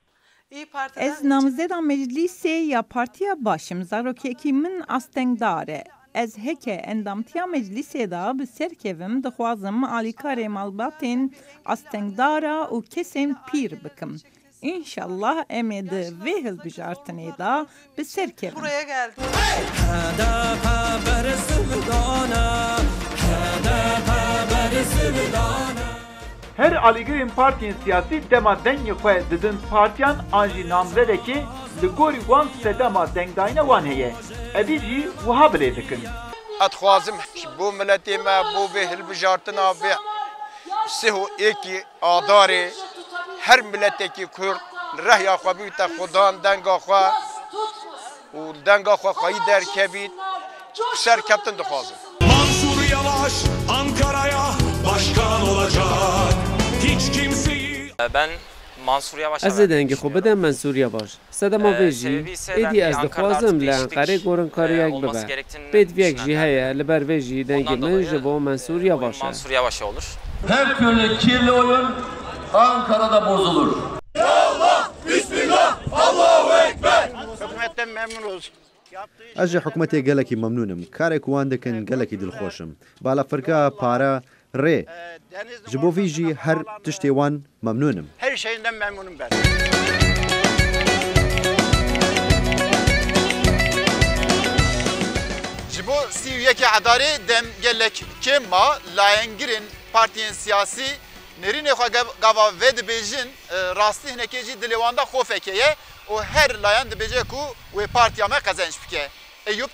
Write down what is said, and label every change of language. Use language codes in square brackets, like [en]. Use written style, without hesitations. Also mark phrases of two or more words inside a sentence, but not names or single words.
[ku] Ez namzeda meclisê ya Partiya Başim zarokekî min astengdar e. Ez heke endamtiya meclisê da bi serkevim dixwazim alîkarê malbatên astengdara û kesên pîr bikim. İnşallah em ê di vê hilbijartinê da bi serkevin. [tr] Buraya geldim. [ku] Her alîgirên partiyên siyasî dema dengê xwe didin partiyan an jî namzedekê li gorî wan sedema dengdayîna wan heye. Evî jî wiha bilê dikin. Ez dixwazim bo miletê me bo vê hilbijartina vê sêh û êkî Adarê her miletekî Kurd li rehya xwe bîte xudan denga xwe û denga xwe xwayî derkevît serkeftin dixwazim. [tr] Mansur Yavaş Ankara'ya başkan olacak. Hiç kimseyi... Ben Mansur Yavaş. [ku] Ez ê dengê xwe bidem Mansur Yavaş. Sedema vê jî êdî ez dixwazim li Enqerê gorinkariyek bibe. Pêdiviyek jî heye li ber vê jî dengê min ji bo Mansur Yavaş e. [tr] Mansur Yavaş olur. Her türlü kirli oyun Ankara'da bozulur. [ar] يا الله، بسم الله، الله أكبر. [tr] Hükümetten memnunuz. [ku] Ez ji hikûmetê gelekî memnûnim. Karek wan dikin gelekî dilxweşim. Balafirka para rê. Ji bo vî jî her tiştê wan memnûnim. [tr] Her şeyinden memnunum ben. [ku] Ji bo Siviyekî Adarê dem gelek kêma layengirên partiyên siyasî nêrînê xwe gava vê dibêjin rastî hinekê jî dilê wan da xofekê ye û her layan dibêje ku wê partiya me qezenç bike.